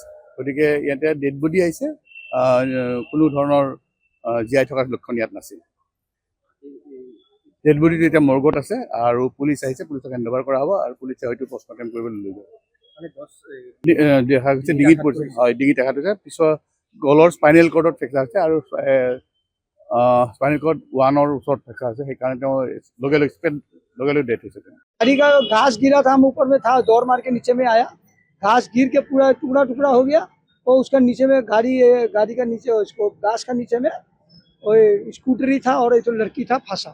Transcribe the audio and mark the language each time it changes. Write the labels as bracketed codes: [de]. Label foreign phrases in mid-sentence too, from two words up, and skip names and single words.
[as] গতিকে ইয়াতে [en] dead body [as] আহিছে, কোনো ধৰণৰ জীয়াই থকাৰ লক্ষণ ইয়াত নাছিল। ডেড বডিটো এতিয়া মৰ্গত আছে আৰু পুলিচ আহিছে, পুলিচক হেণ্ডঅভাৰ কৰা হ'ব আৰু পুলিচে হয়তো পষ্টমৰ্টেম কৰিবলৈ লৈ যাব। দেখা গৈছে ডিঙিত পৰিছে, হয় ডিঙিত দেখা গৈছে। পিছত গলৰ স্পাইনেল কৰ্ডত ফ্ৰেকচাৰ আছে আৰু [en] spinal cord [as] 1 ওচৰত ফ্ৰেকচাৰ আছে, সেইকাৰণে তেওঁ লগে লগে ডেথ হৈছে। [hi] गाड़ी का घास गिरा था, हम ऊपर में था, दौड़ मार के नीचे में आया, घास गिर के पूरा टुकड़ा टुकड़ा हो गया। तो उसका नीचे में गाड़ी का नीचे उसको घास का नीचे में वो स्कूटरी था और एक तो लड़की था फंसा।